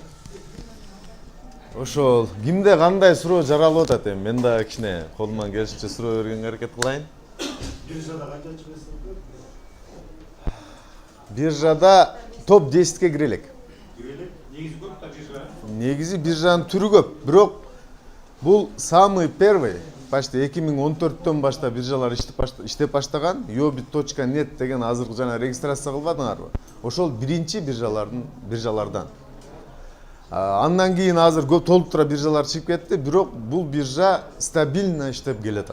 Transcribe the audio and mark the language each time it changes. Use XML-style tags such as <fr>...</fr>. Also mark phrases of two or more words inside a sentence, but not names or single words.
<ky>Ошол кимде кандай суроо жаралып атат эми? Мен да кичине колуман келишинче суроо бергенге аракет кылайын. Биржада канча чыгасыздар? Биржада топ 10-ке кирелек. Негизи көп та биржа. Негизи биржанын түрү көп, бирок бул</ky> <ru>самый первый, почти</ru> <ky>2014-төн баштап биржалар иштеп баштаган yobit.net деген азыркы жана регистрация кылбадыңарбы? Ошол биринчи биржалардан. Андан кийин азыр көп толуктура биржалар чыгып кетти, бирок бул биржа стабильно иштеп келатат.</ky>